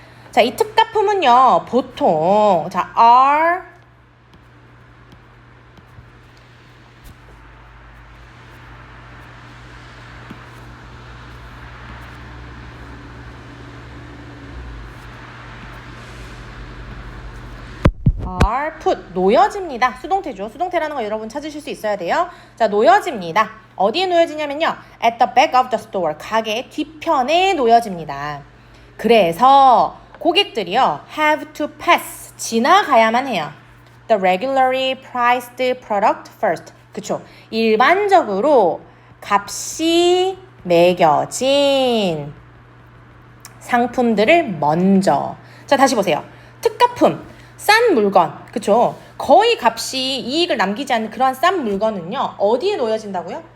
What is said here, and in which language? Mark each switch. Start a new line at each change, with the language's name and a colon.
Korean: 자, 이 특가품은요, 보통 자,
English: are put,
Korean: 놓여집니다. 수동태죠. 수동태라는 거 여러분 찾으실 수 있어야 돼요. 자, 놓여집니다. 어디에 놓여지냐면요,
English: at the back of the store,
Korean: 가게 뒤편에 놓여집니다. 그래서 고객들이요,
English: have to pass,
Korean: 지나가야만 해요.
English: the regularly priced product first.
Korean: 그쵸? 일반적으로 값이 매겨진 상품들을 먼저. 자, 다시 보세요. 특가품, 싼 물건, 그쵸? 거의 값이 이익을 남기지 않는 그러한 싼 물건은요, 어디에 놓여진다고요?